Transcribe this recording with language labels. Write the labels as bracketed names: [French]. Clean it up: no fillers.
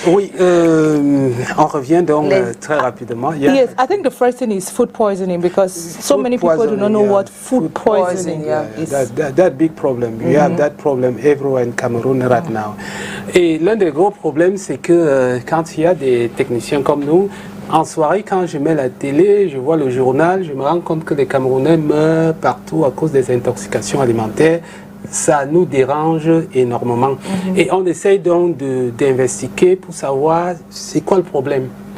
[French] Oui, on revient donc très rapidement. [English] Yes, I think the first thing is food poisoning because so many people do not know what food poisoning is. That big problem. We have that problem everywhere in Cameroon right now. [French] Et l'un des gros problèmes, c'est que quand il y a des techniciens comme nous, en soirée, quand je mets la télé, je vois le journal, je me rends compte que les Camerounais meurent partout à cause des intoxications alimentaires. Ça nous dérange énormément. Et on essaye donc d'investiguer pour savoir c'est quoi le problème.